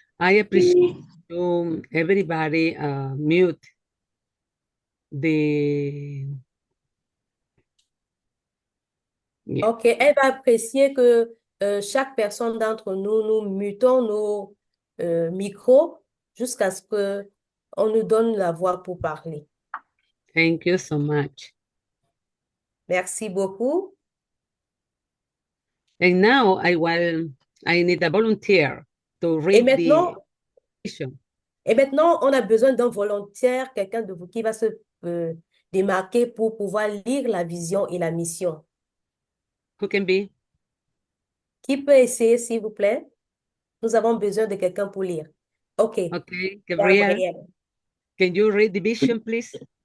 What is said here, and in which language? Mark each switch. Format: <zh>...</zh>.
<en>I appreciate you, everybody mute the. Yeah.</en> <fr>OK, elle va apprécier que chaque personne d'entre nous, nous mutons nos micros jusqu'à ce que on nous donne la voix pour parler.</fr> <en>Thank you so much.</en> <fr>Merci beaucoup.</fr> <en>And now I need a volunteer to</en> <fr>Et</fr> <en>read</en> <fr>maintenant,</fr> <en>the vision.</en> <fr>on a besoin d'un volontaire, quelqu'un de vous qui va se démarquer pour pouvoir lire la vision et la mission.</fr> <en>Who can be?</en> <fr>Qui peut essayer, s'il vous plaît? Nous avons besoin de quelqu'un pour lire.</fr> <en>OK. Okay, Gabriel, Gabriel. can you read the vision, please?</en>